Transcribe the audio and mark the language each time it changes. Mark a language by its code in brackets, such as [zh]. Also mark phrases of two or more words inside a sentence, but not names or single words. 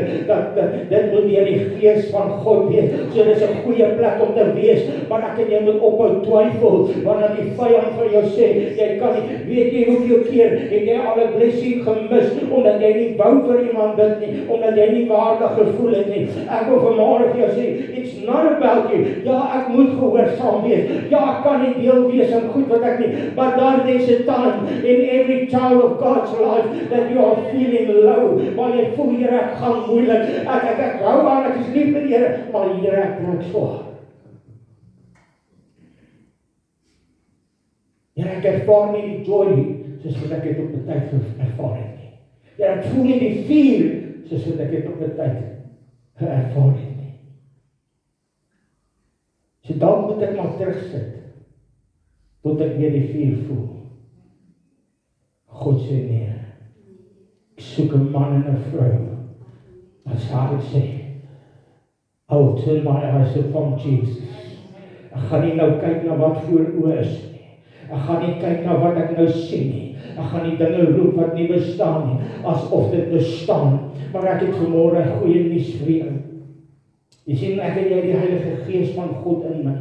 [af] Dit moet deur die Gees van God wees. So dis 'n goeie plek om te wees, maar ek en jy moet ophou twyfel, wanneer die vyand vir jou sê, jy kan nie, weet jy hoeveel keer het jy al 'n blessing gemis, omdat jy nie wou vir iemand bid nie, omdat jy nie waardig gevoel het nie. Ek wil vanmôre vir jou sê, [en] it's not about you. [af] Ja, ek moet gehoorsaam wees. Ja, ek kan nie deel wees aan goed wat ek nie, [en] but there's a time in every child of God's life that you are feeling low, [af] waar jy voel, Here, ek gaan moeilik, ek hou aan, ek is lief vir die Here, maar Here, ek trek swaar. Here, ek ervaar nie die joy soos wat ek het op die tyd ervaar het nie. Here, ek voel nie die vuur soos wat ek het op die tyd ervaar het nie. So dan moet ek maar terugsit, tot ek weer die vuur voel. God sê nee, ek soek 'n man en 'n vrou, as hy sê, [en] I'll turn my eyes upon Jesus. [af] Ek gaan nie nou kyk na wat voor oë is nie. Ek gaan nie kyk na wat ek nou sien nie. Ek gaan nie dinge roep wat nie bestaan nie, asof dit bestaan. Maar ek het vanmôre goeie nuus vir jou. Jy sien, ek en jy die Heilige Gees van God in my.